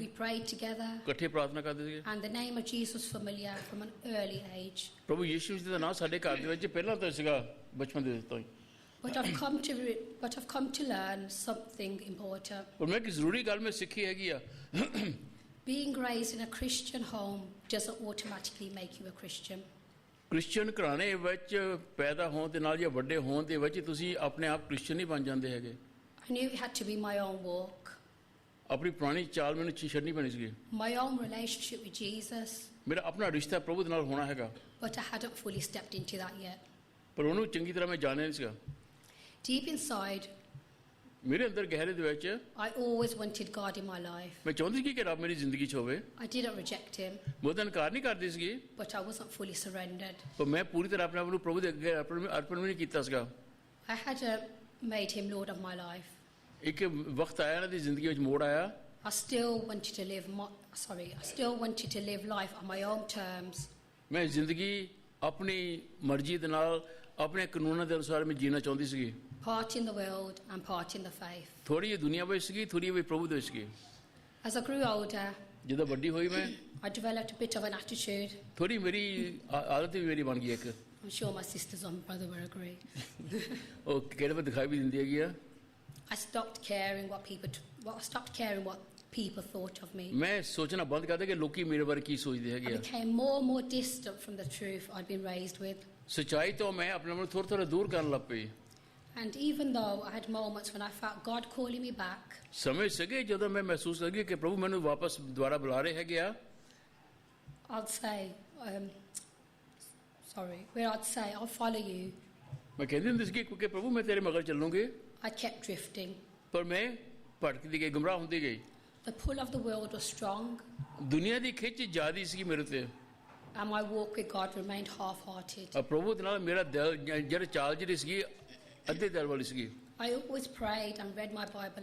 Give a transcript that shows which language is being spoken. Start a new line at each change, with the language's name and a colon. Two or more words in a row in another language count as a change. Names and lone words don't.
English: We prayed together.
Punjabi: ਇਕੱਠੇ ਪ੍ਰਾਰਥਨਾ ਕਰਦੇ ਸੀਗੇ।
English: And the name of Jesus was familiar from an early age.
Punjabi: ਪ੍ਰਭੂ ਯੀਸ਼ੂ ਮਸੀਹ ਦਾ ਨਾਮ ਸਾਡੇ ਘਰ ਦੇ ਵਿੱਚ ਪਹਿਲਾਂ ਤੋਂ ਸੀਗਾ, ਬਚਪਨ ਦੇ ਤੋਂ ਹੀ।
English: But I've come to learn something important.
Punjabi: ਪਰ ਮੈਂ ਇੱਕ ਜ਼ਰੂਰੀ ਗੱਲ ਮੈਂ ਸਿੱਖੀ ਹੈਗੀ ਆ,
English: Being raised in a Christian home doesn't automatically make you a Christian.
Punjabi: ਕ੍ਰਿਸਚੀਅਨ ਘਰਾਣੇ ਵਿੱਚ ਪੈਦਾ ਹੋਣ ਦੇ ਨਾਲ ਜਾਂ ਵੱਡੇ ਹੋਣ ਦੇ ਵਿੱਚ ਤੁਸੀਂ ਆਪਣੇ ਆਪ ਕ੍ਰਿਸਚੀਅਨ ਨਹੀਂ ਬਣ ਜਾਂਦੇ ਹੈਗੇ।
English: I knew it had to be my own walk,
Punjabi: ਆਪਣੀ ਪੁਰਾਣੀ ਚਾਲ ਮੈਨੂੰ ਛੱਡਣੀ ਪੈਣੀ ਸੀਗੀ।
English: my own relationship with Jesus,
Punjabi: ਮੇਰਾ ਆਪਣਾ ਰਿਸ਼ਤਾ ਪ੍ਰਭੂ ਦੇ ਨਾਲ ਹੋਣਾ ਹੈਗਾ,
English: but I hadn't fully stepped into that yet.
Punjabi: ਪਰ ਉਹਨੂੰ ਚੰਗੀ ਤਰ੍ਹਾਂ ਮੈਂ ਜਾਣਿਆ ਨਹੀਂ ਸੀਗਾ।
English: Deep inside,
Punjabi: ਮੇਰੇ ਅੰਦਰ ਗਹਿਰੇ ਦੇ ਵਿੱਚ
English: I always wanted God in my life.
Punjabi: ਮੈਂ ਚਾਹੁੰਦੀ ਸੀ ਕਿ ਰੱਬ ਮੇਰੀ ਜ਼ਿੰਦਗੀ 'ਚ ਹੋਵੇ।
English: I didn't reject him,
Punjabi: ਮੈਂ ਉਹਦਾ ਇਨਕਾਰ ਨਹੀਂ ਕਰਦੀ ਸੀਗੀ,
English: but I wasn't fully surrendered.
Punjabi: ਪਰ ਮੈਂ ਪੂਰੀ ਤਰ੍ਹਾਂ ਆਪਣੇ ਆਪ ਨੂੰ ਪ੍ਰਭੂ ਦੇ ਅੱਗੇ ਅਰਪਣ ਵੀ ਨਹੀਂ ਕੀਤਾ ਸੀਗਾ।
English: I hadn't made him Lord of my life.
Punjabi: ਇੱਕ ਵਕਤ ਆਇਆ ਇਹਨਾਂ ਦੀ ਜ਼ਿੰਦਗੀ ਵਿੱਚ ਮੋੜ ਆਇਆ,
English: I still wanted to live life on my own terms.
Punjabi: ਮੈਂ ਜ਼ਿੰਦਗੀ ਆਪਣੀ ਮਰਜ਼ੀ ਦੇ ਨਾਲ ਆਪਣੇ ਕਾਨੂੰਨਾਂ ਦੇ ਅਨੁਸਾਰ ਮੈਂ ਜੀਣਾ ਚਾਹੁੰਦੀ ਸੀਗੀ।
English: Part in the world and part in the faith.
Punjabi: ਥੋੜੀ ਜਿਹੀ ਦੁਨੀਆ ਵਿੱਚ ਸੀਗੀ, ਥੋੜੀ ਜਿਹੀ ਪ੍ਰਭੂ ਦੇ ਵਿੱਚ ਸੀਗੀ।
English: As I grew older,
Punjabi: ਜਦੋਂ ਵੱਡੀ ਹੋਈ ਮੈਂ,
English: I developed a bit of an attitude.
Punjabi: ਥੋੜੀ ਮੇਰੀ ਆਦਤ ਵੀ ਮੇਰੀ ਬਣ ਗਈ ਇੱਕ।
English: I'm sure my sisters and brother will agree.
Punjabi: ਉਹ ਕਿਹੜੇ ਵੇ ਦਿਖਾਈ ਵੀ ਦਿੰਦੀ ਹੈਗੀ ਆ।
English: I stopped caring what people thought of me.
Punjabi: ਮੈਂ ਸੋਚਣਾ ਬੰਦ ਕਰ ਦਿੱਤਾ ਕਿ ਲੋਕੀ ਮੇਰੇ ਬਾਰੇ ਕੀ ਸੋਚਦੇ
English: I
Punjabi: ਹੈਗੇ ਆ।
English: became more and more distant from the truth I'd been raised with.
Punjabi: ਸੱਚਾਈ ਤੋਂ ਮੈਂ ਆਪਣੇ ਆਪ ਨੂੰ ਥੋੜਾ ਥੋੜਾ ਦੂਰ ਕਰਨ ਲੱਗ ਪਈ।
English: And even though I had moments when I felt God calling me back,
Punjabi: ਸਮੇਂ ਸੀਗੇ ਜਦੋਂ ਮੈਂ ਮਹਿਸੂਸ ਲੱਗੀ ਕਿ ਪ੍ਰਭੂ ਮੈਨੂੰ ਵਾਪਸ ਦੁਆਰਾ ਬੁਲਾ ਰਹੇ ਹੈਗੇ ਆ।
English: I'd say, I'll follow you.
Punjabi: ਮੈਂ ਕਹਿੰਦੀ ਹੁੰਦੀ ਸੀ ਕਿ ਪ੍ਰਭੂ ਮੈਂ ਤੇਰੇ ਮਗਰ ਚੱਲੂੰਗੀ,
English: I kept drifting.
Punjabi: ਪਰ ਮੈਂ ਭਟਕਦੀ ਗਈ, ਗੁੰਮਰਾਹ ਹੁੰਦੀ ਗਈ।
English: The pull of the world was strong,
Punjabi: ਦੁਨੀਆ ਦੀ ਖਿੱਚ ਜ਼ਿਆਦੀ ਸੀ ਮੇਰੇ ਤੇ,
English: and my walk with God remained half-hearted.
Punjabi: ਪ੍ਰਭੂ ਦੇ ਨਾਲ ਮੇਰਾ ਦਿਲ ਜਿਹੜੀ ਚਾਲ ਜਿਹੜੀ ਸੀਗੀ ਅੱਧੇ ਦਿਲ ਵਾਲੀ ਸੀਗੀ।
English: I always prayed and read my Bible